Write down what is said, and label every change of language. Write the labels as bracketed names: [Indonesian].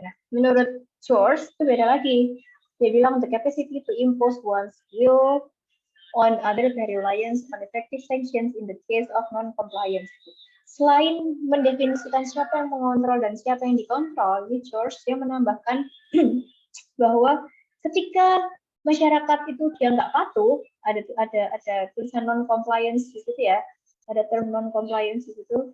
[Indonesian] Gitu. Nah, menurut George itu beda lagi. Dia bilang [English] the capacity to impose one's will on other by reliance on effective sanctions in the case of non-compliance. [Indonesian] Selain mendefinisikan siapa yang mengontrol dan siapa yang dikontrol, George dia menambahkan bahwa ketika masyarakat itu dia nggak patuh, ada tulisan non-compliance di situ ya, ada term non-compliance di situ.